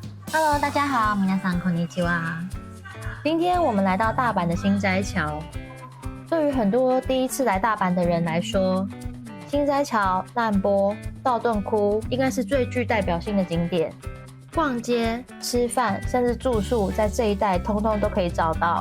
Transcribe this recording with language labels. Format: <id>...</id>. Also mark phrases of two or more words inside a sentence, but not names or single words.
<zh>Hello，大家好，</zh> <ja>皆さんこんにちは。</ja> <zh>今天我们来到大阪的心斋桥。对于很多第一次来大阪的人来说，心斋桥、难波、道顿窟应该是最具代表性的景点。逛街、吃饭，甚至住宿，在这一带通通都可以找到。</zh>